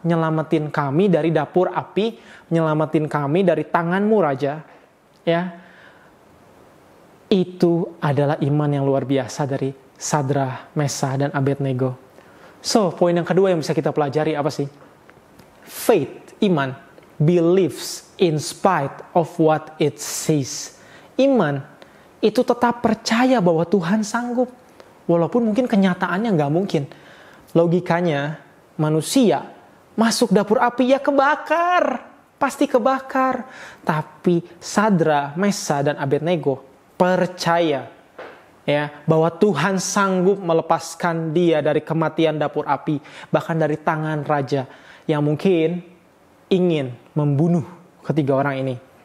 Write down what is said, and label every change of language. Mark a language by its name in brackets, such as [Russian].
[Indonesian] nyelamatin kami dari dapur api, nyelamatin kami dari tanganmu Raja. Ya, itu adalah iman yang luar biasa dari Sadrah, Mesah, dan Abednego. So, poin yang kedua yang bisa kita pelajari apa sih? [English] Faith, iman, believes in spite of what it says. [Indonesian] Iman itu tetap percaya bahwa Tuhan sanggup. Walaupun mungkin kenyataannya nggak mungkin. Logikanya, manusia masuk dapur api ya kebakar. Pasti kebakar. Tapi Sadrah, Mesah, dan Abednego percaya ya bahwa Tuhan sanggup melepaskan dia dari kematian dapur api, bahkan dari tangan raja yang mungkin ingin membunuh ketiga orang ini.